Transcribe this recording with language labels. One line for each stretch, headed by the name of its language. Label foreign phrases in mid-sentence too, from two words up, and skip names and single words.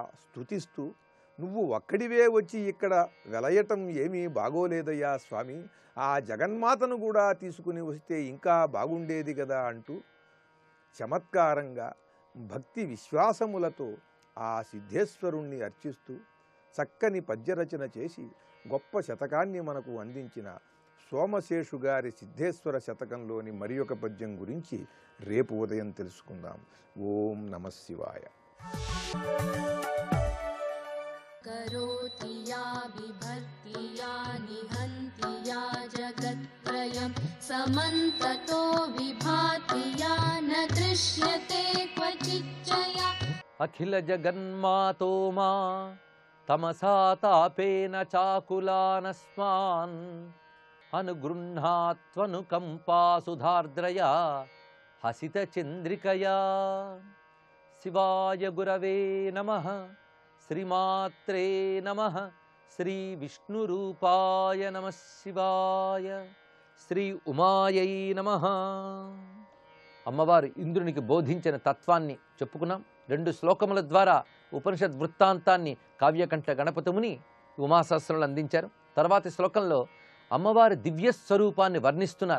Telugu: స్తుతిస్తూ, నువ్వు ఒక్కడివే వచ్చి ఇక్కడ వెలయటం ఏమీ బాగోలేదయ్యా స్వామి, ఆ జగన్మాతను కూడా తీసుకుని వస్తే ఇంకా బాగుండేది కదా అంటూ చమత్కారంగా భక్తి విశ్వాసములతో ఆ సిద్ధేశ్వరుణ్ణి అర్చిస్తూ చక్కని పద్యరచన చేసి గొప్ప శతకాన్ని మనకు అందించిన సోమశేషు గారి సిద్ధేశ్వర శతకంలోని మరి ఒక పద్యం గురించి రేపు ఉదయం తెలుసుకుందాం. ఓం నమః శివాయ.
Sanskrit: करोति या बिभर्ति या निहन्ति या जगत्त्रयं समन्ततो विभाति या न दृश्यते क्वचिच्च या अखिल जगन्मातो मा तमसा तापेन चाकुलानस्मान् अनुगृह्णात्वनुकम्पा सुधार्द्रया हसितचन्द्रिकया. शिवाय गुरवे नमः. श्रीमात्रे नमः. श्री विष्णुरूपाय नमः शिवाय. శ్రీ ఉమాయై నమః.
Telugu: అమ్మవారు ఇంద్రునికి బోధించిన తత్వాన్ని చెప్పుకున్నాం. 2 శ్లోకముల ద్వారా ఉపనిషద్ వృత్తాంతాన్ని కావ్యకంఠ గణపతిముని ఉమాశాస్త్రంలో అందించారు. తర్వాతి శ్లోకంలో అమ్మవారి దివ్య స్వరూపాన్ని వర్ణిస్తున్నారు.